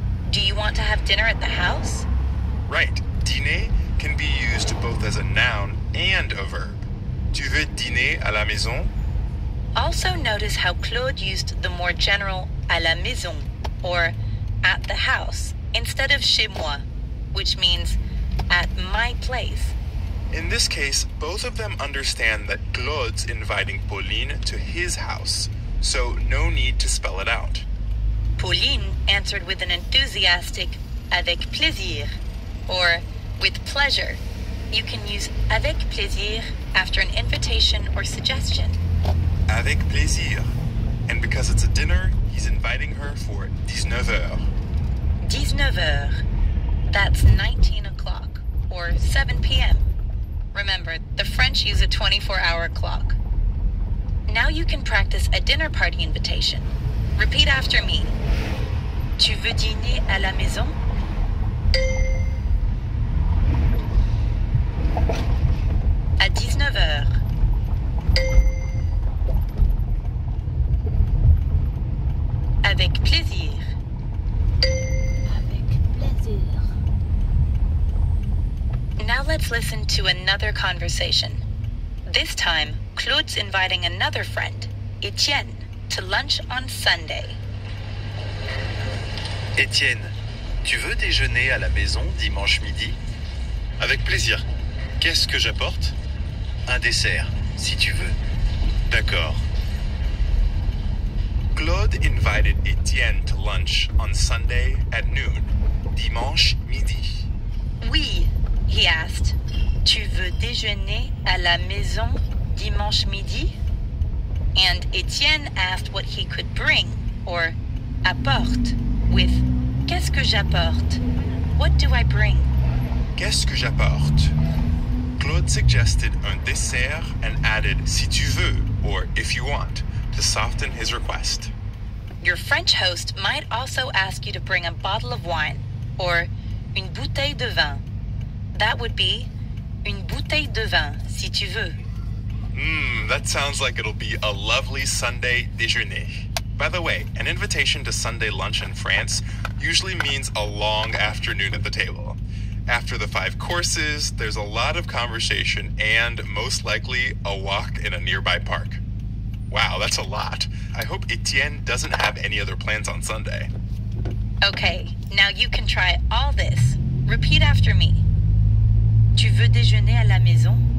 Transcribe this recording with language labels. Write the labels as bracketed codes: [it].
[en] Do you want to have dinner at the house? Right. Dîner can be used both as a noun and a verb. [fr] Tu veux dîner à la maison? [en] Also notice how Claude used the more general [fr] à la maison, [en] or at the house, instead of [fr] chez moi, [en] which means at my place. In this case, both of them understand that Claude's inviting Pauline to his house, so no need to spell it out. Pauline answered with an enthusiastic [fr] avec plaisir, [en] or with pleasure. You can use [fr] avec plaisir [en] after an invitation or suggestion. [fr] Avec plaisir. [en] And because it's a dinner, he's inviting her for 19h. 19h. That's 19 o'clock, or 7 p.m. Remember, the French use a 24-hour clock. Now you can practice a dinner party invitation. Repeat after me. [fr] Tu veux dîner à la maison? À 19h. Avec plaisir. Avec plaisir. [en] Now let's listen to another conversation. This time, Claude's inviting another friend, Etienne, to lunch on Sunday. [fr] Étienne, tu veux déjeuner à la maison dimanche midi? Avec plaisir. Qu'est-ce que j'apporte? Un dessert, si tu veux. D'accord. [en] Claude invited Etienne to lunch on Sunday at noon, [fr] dimanche midi. [en] Oui, he asked. [fr] Tu veux déjeuner à la maison dimanche midi? [en] And Etienne asked what he could bring, or apporte, with [fr] qu'est-ce que j'apporte? [en] What do I bring? [fr] Qu'est-ce que j'apporte? [en] Claude suggested [fr] un dessert [en] and added [fr] si tu veux, [en] or if you want, to soften his request. Your French host might also ask you to bring a bottle of wine, or [fr] une bouteille de vin. [en] That would be [fr] une bouteille de vin, si tu veux. [en] That sounds like it'll be a lovely Sunday déjeuner. By the way, an invitation to Sunday lunch in France usually means a long afternoon at the table. After the 5 courses, there's a lot of conversation and, most likely, a walk in a nearby park. Wow, that's a lot. I hope Etienne doesn't have any other plans on Sunday. Okay, now you can try all this. Repeat after me. [fr] Tu veux déjeuner à la maison?